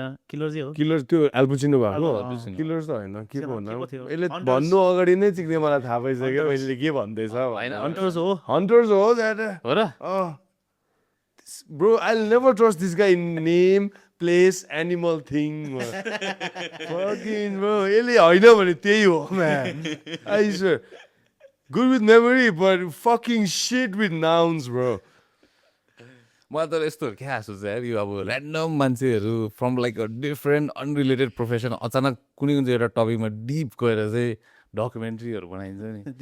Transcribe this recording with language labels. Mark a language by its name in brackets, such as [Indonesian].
[Nepali] Killers त्यो एल्पुचिनो भएको killers त होइन के भन्नु यसले भन्नु अगाडि नै चिक्ने मलाई थाहा भइसक्यो मैले के भन्दैछ हन्टर्स हो हो र [English] Bro, I'll never trust this guy in name, place, animal thing. Fucking bro, [Nepali] यसले होइन भने त्यही हो man. [English] I swear. Good with memory, but fucking shit with nouns, bro. [Nepali] मलाई त यस्तोहरू क्या सोच्छ यार यो अब ऱ्यान्डम मान्छेहरू [English] from like a different unrelated profession [Nepali] अचानक कुनै कुनै एउटा टपिकमा डिप गएर चाहिँ डकुमेन्ट्रीहरू बनाइन्छ नि